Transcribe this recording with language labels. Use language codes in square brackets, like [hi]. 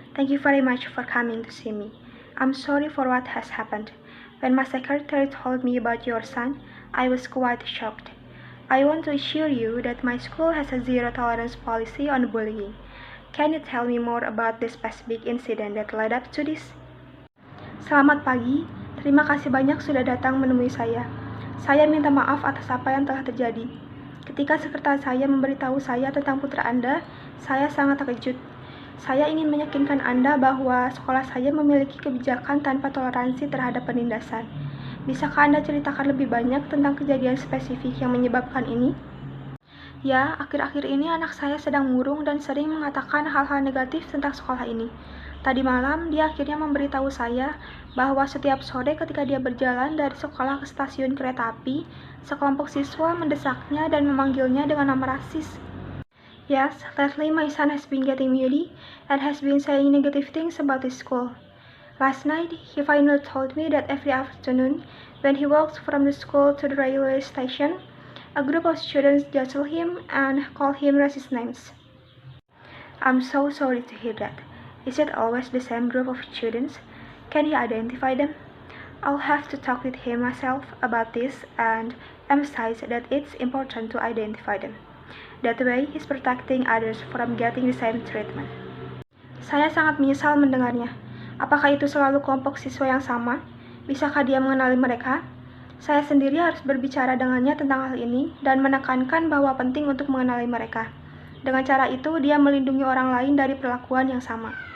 [en] Thank you very much for coming to see me. I'm sorry for what has happened. When my secretary told me about your son, I was quite shocked. I want to assure you that my school has a zero-tolerance policy on bullying. Can you tell me more about the specific incident that led up to this? [id] Selamat pagi. Terima kasih banyak sudah datang menemui saya. Saya minta maaf atas apa yang telah terjadi. Ketika sekretaris saya memberitahu saya tentang putra Anda, saya sangat terkejut. Saya ingin meyakinkan Anda bahwa sekolah saya memiliki kebijakan tanpa toleransi terhadap penindasan. Bisakah Anda ceritakan lebih banyak tentang kejadian spesifik yang menyebabkan ini? Ya, akhir-akhir ini anak saya sedang murung dan sering mengatakan hal-hal negatif tentang sekolah ini. Tadi malam, dia akhirnya memberitahu saya bahwa setiap sore ketika dia berjalan dari sekolah ke stasiun kereta api, sekelompok siswa mendesaknya dan memanggilnya dengan nama rasis. [en] Yes, lately my son has been getting moody and has been saying negative things about his school. Last night, he finally told me that every afternoon, when he walks from the school to the railway station, a group of students jostle him and call him racist names. I'm so sorry to hear that. Is it always the same group of students? Can he identify them? I'll have to talk with him myself about this and emphasize that it's important to identify them. That way, he's protecting others from getting the same treatment. [id] Saya sangat menyesal mendengarnya. Apakah itu selalu kelompok siswa yang sama? Bisakah dia mengenali mereka? Saya sendiri harus berbicara dengannya tentang hal ini dan menekankan bahwa penting untuk mengenali mereka. Dengan cara itu, dia melindungi orang lain dari perlakuan yang sama.